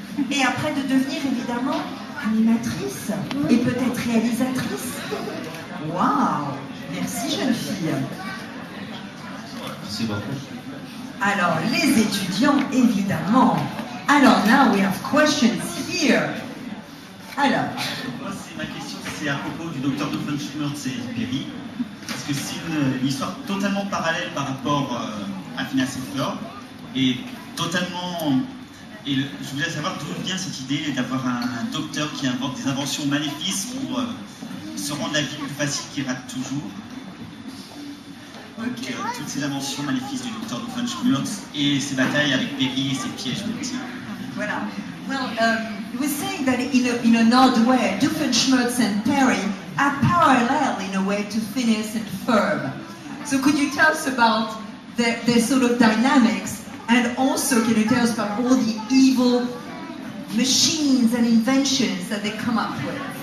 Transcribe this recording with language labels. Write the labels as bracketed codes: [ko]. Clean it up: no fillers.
[fr] et après de devenir évidemment animatrice et peut-être réalisatrice. Waouh! Merci jeune fille. Merci beaucoup. Alors les étudiants évidemment. [en] Alors now we have questions here. [fr] Alors. Moi, ma question, c'est à propos du docteur Doofenshmirtz et Perry. Parce que c'est une histoire totalement parallèle par rapport à Phineas et Ferb. Et totalement. Et je voulais savoir d'où vient cette idée d'avoir un docteur qui invente des inventions maléfiques pour se rendre la vie plus facile qu'il rate toujours. Donc, toutes ces inventions maléfiques du docteur Doofenshmirtz et ses batailles avec Perry et ses pièges multiples. Voilà. [en] Well, you were saying that in an odd way, Doofenshmirtz and Perry are parallel in a way to Phineas and Ferb. So could you tell us about their sort of dynamics, and also can you tell us about all the evil machines and inventions that they come up with?